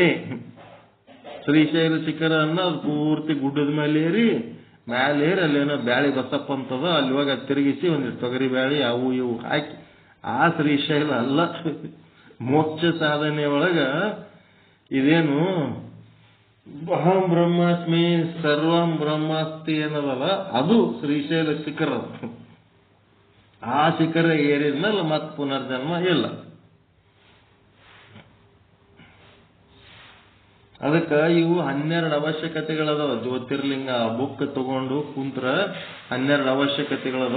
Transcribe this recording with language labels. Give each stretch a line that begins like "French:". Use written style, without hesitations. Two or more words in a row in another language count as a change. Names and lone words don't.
Kannada: ಶ್ರೀಶೈಲ ಶಿಖರ ಅನ್ನ ಅದು ಪೂರ್ತಿ ಗುಡ್ಡದ ಮೇಲೆ ಏರಿ ಅಲ್ಲೇನೋ ಬ್ಯಾಳಿ ಬಸಪ್ಪ ಅಂತದ, ಅಲ್ಲಿ ಹೋಗಿ ಅದು ತಿರುಗಿಸಿ ಒಂದಿಷ್ಟು ತೊಗರಿ ಬ್ಯಾಳಿ ಅವು ಇವು ಹಾಕಿ, ಆ ಶ್ರೀಶೈಲ ಅಲ್ಲ. ಮೋಕ್ಷ ಸಾಧನೆ ಒಳಗ ಇದೇನು
Sanskrit: ಅಹಂ ಬ್ರಹ್ಮಾಸ್ಮಿ ಸರ್ವಂ ಬ್ರಹ್ಮಾಸ್ತಿ
Kannada: ಏನದಲ್ಲ, ಅದು ಶ್ರೀಶೈಲ ಶಿಖರ. ಆ ಶಿಖರ ಏರಿದ್ಮೇಲೆ ಮತ್ ಪುನರ್ಜನ್ಮ ಇಲ್ಲ. ಅದಕ್ಕ ಇವು 12 ಅವಶ್ಯಕತೆಗಳದಾವ. ಜ್ಯೋತಿರ್ಲಿಂಗ ಬುಕ್ ತಗೊಂಡು ಕುಂತ್ರ 12 ಅವಶ್ಯಕತೆಗಳದಾವ.